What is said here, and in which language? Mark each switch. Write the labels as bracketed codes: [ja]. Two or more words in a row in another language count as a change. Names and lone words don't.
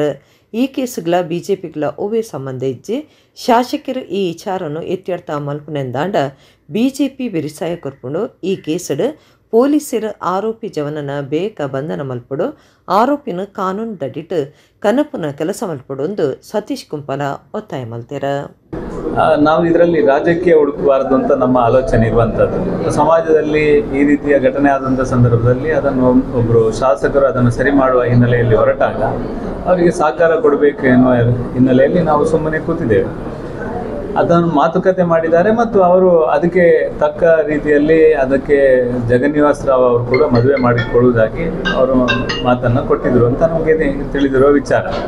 [tcy] ಈ ಕೇಸುಗಳ ಬಿಜೆಪಿಗಳ ಒವೇ ಸಂಬಂಧ ಇಜ್ಜಿ ಶಾಸಕರು ಈ ವಿಚಾರನ್ನು ಎತ್ಯರ್ಥ ಮಲ್ಪನೆಂದಾಂಡ ಬಿಜೆಪಿ ವಿರಿಸಾಯ ಕೊರ್ಪುಂಡು ಈ ಕೇಸಡು ಪೊಲೀಸರು ಆರೋಪಿ ಜವನನ ಬೇಗ ಬಂಧನ ಮಲ್ಪಡು ಆರೋಪಿನ ಕಾನೂನು ದಡಿಟ್ಟು ಕನಪುನ ಕೆಲಸ ಮಲ್ಪಡೊಂದು ಸತೀಶ್ ಕುಂಪಲ ಒತ್ತಾಯ ಮಲ್ತೆರ. [kn] ನಾವು ಇದರಲ್ಲಿ ರಾಜಕೀಯ ಹುಡುಕಬಾರದು ಅಂತ ನಮ್ಮ ಆಲೋಚನೆ ಇರುವಂಥದ್ದು. ಸಮಾಜದಲ್ಲಿ ಈ ರೀತಿಯ ಘಟನೆ ಆದಂಥ ಸಂದರ್ಭದಲ್ಲಿ ಅದನ್ನು ಒಬ್ಬರು ಶಾಸಕರು ಅದನ್ನು ಸರಿ ಮಾಡುವ ಹಿನ್ನೆಲೆಯಲ್ಲಿ ಹೊರಟಾಗ ಅವರಿಗೆ ಸಹಕಾರ ಕೊಡಬೇಕು ಎನ್ನುವ ಹಿನ್ನೆಲೆಯಲ್ಲಿ ನಾವು ಸುಮ್ಮನೆ ಕೂತಿದ್ದೇವೆ. ಅದನ್ನು ಮಾತುಕತೆ ಮಾಡಿದ್ದಾರೆ ಮತ್ತು ಅವರು ಅದಕ್ಕೆ ತಕ್ಕ ರೀತಿಯಲ್ಲಿ ಅದಕ್ಕೆ ಜಗನ್ನಿವಾಸ್ ರಾವ್ ಅವರು ಕೂಡ ಮದುವೆ ಮಾಡಿಕೊಳ್ಳುವುದಾಗಿ ಅವರು ಮಾತನ್ನು ಕೊಟ್ಟಿದ್ದರು ಅಂತ ನಮಗೆ ತಿಳಿದಿರುವ ವಿಚಾರ.